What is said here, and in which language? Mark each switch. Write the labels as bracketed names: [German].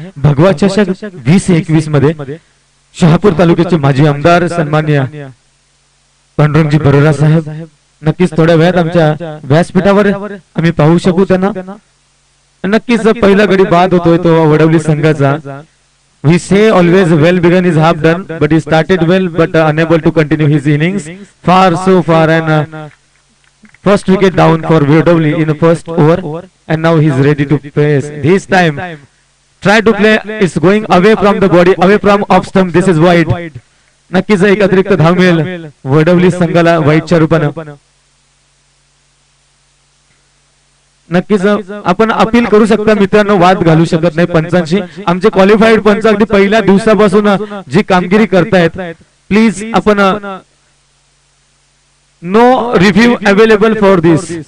[Marathi] भगवा चषक 2021 मध्ये शहापूर तालुक्याचे माजी आमदार सन्मान्य पांडुरंगजी बरोरा साहेब नक्कीच थोड्या वेळात आमच्या व्यासपीठावर आम्ही पाहू शकू त्यांना. नक्कीच पहिला गडी बाद होतोय तो वडवली संघाचा. [English] We say always well begun is half done, but he started well but unable to continue his innings. Far so far and first wicket down for Wardowli in the first over, and now he's ready to face. This time, try to play. It's going away from the body, away from off stump. This is wide. [Marathi] नक्कीच एक अतिरिक्त धाव मिळेल वडवली संघाला वाईटच्या रूपानं. नक्कीच आपण appeal करू शकता मित्रांनो, वाद घालू शकत नाही पंचांशी. आमचे क्वालिफाईड पंच अगदी पहिल्या दिवसापासून जी कामगिरी करतायत, प्लीज आपण [English] No review available for this.